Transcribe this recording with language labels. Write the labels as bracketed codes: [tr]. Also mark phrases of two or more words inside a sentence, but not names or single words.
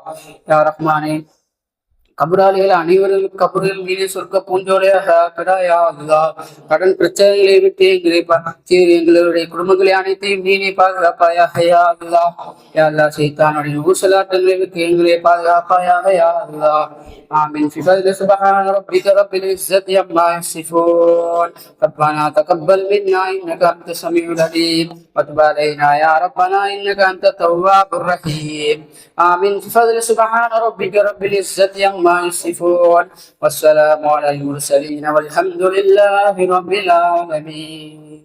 [ta] யா ரஹ்மானே, கபராளிகள் அனைவரும் கபரில் மீது சொர்க்க பூஞ்சோலையாக [ar] يا الله. [ta] கடன் பிரச்சனைகளை விட்டு எங்களுடைய குடும்பங்களை அனைத்தையும் நீனே பாதுகாப்பாயாக [ar] يا الله. يا الله. [ta] சைத்தானுடைய ஊசலாட்டங்களை விட்டு எங்களை பாதுகாப்பாயாக [ar] يا الله. آمين. في فضل سبحان ربك رب العزة عما يصفون. ربنا تقبل منا إنك أنت السميع العليم وتب علينا يا ربنا إنك أنت التواب الرحيم. آمين. في فضل سبحان ربك رب العزة عما يصفون والسلام على المرسلين والحمد لله رب العالمين.